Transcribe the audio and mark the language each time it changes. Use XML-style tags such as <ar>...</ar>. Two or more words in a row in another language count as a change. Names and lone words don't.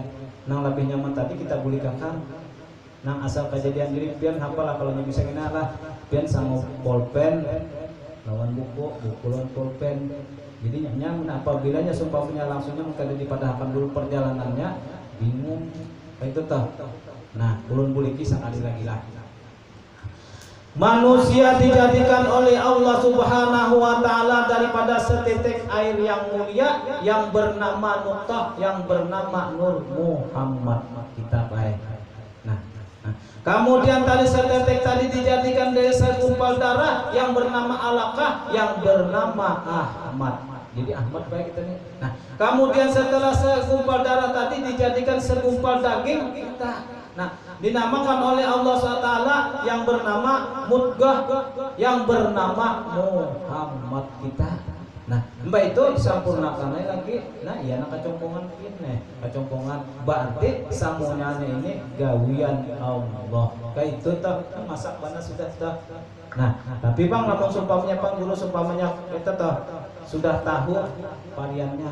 <bjn>Nang lebih nyaman tadi kita boleh kakang nang asal kejadian diri pian hafalah kalau bisa kena lah pian sama pulpen lawan buku lawan pulpen. Jadi nyaman apabila sumpahnya langsungnya kada dipadahkan dulu perjalanannya bingung itu toh. Nah ulun boleh kisah kali lagi lah. Manusia dijadikan oleh Allah</bjn> <ar>Subhanahu wa taala</ar> <bjn>daripada setitik air yang mulia yang bernama Nuqtah yang bernama Nur Muhammad kita baik. Nah, kemudian tadi setitik tadi dijadikan dari segumpal darah yang bernama Alaqah yang bernama Ahmad. Jadi Ahmad baik kita nih. Nah, kemudian setelah segumpal darah tadi dijadikan segumpal daging kita. Nah, dinamakan oleh Allah SWT yang bernama Mudghah yang bernama Muhammad kita. Nah, mbak itu disampurnakan lagi. Nah, iya nak kacongkongan ini, kacongkongan berarti samuanya ini gawian Allah. Kayak itu tak masak mana sudah tak. Nah, tapi bang, namun sumpahnya bang dulu sumpahnya kita tak sudah tahu variannya.</bjn>